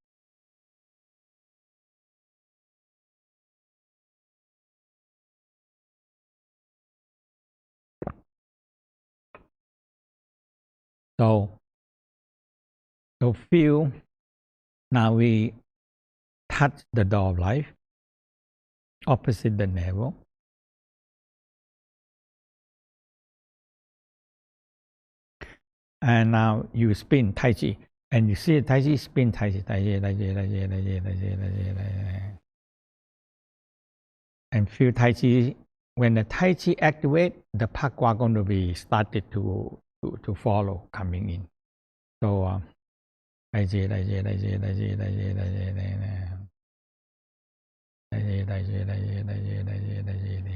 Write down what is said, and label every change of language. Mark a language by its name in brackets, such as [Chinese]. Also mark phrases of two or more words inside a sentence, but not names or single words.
[English] So feel, now we touch the door of life, opposite the navel. And now you spin Tai Chi. And you see Tai Chi, spin Tai Chi, Tai Chi, Tai Chi, Tai Chi, Tai Chi, Tai Chi, Tai Chi, Tai Chi. And feel Tai Chi. When the Tai Chi activate, the Pakwa going to be started to follow, coming in. So Tai Chi, Tai Chi, Tai Chi, Tai Chi, Tai Chi, Tai Chi, Tai Chi, Tai Chi, Tai Chi, Tai Chi, Tai Chi.